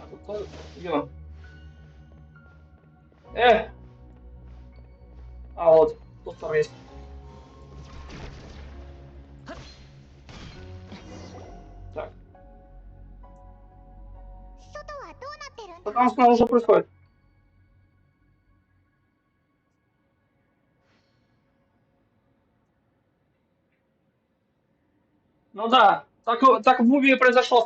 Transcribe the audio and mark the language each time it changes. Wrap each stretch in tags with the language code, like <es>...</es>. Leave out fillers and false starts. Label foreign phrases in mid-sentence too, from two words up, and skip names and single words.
<ru>Где он? А вот, тут второй есть.</ru> <ja>外</ja> <ru>Так,</ru> <ja>はどうなってるん</ja> <ru>что</ru> <ja>だ</ja> <ru>там снаружи происходит? Ну да, так в Муви произошло.</ru>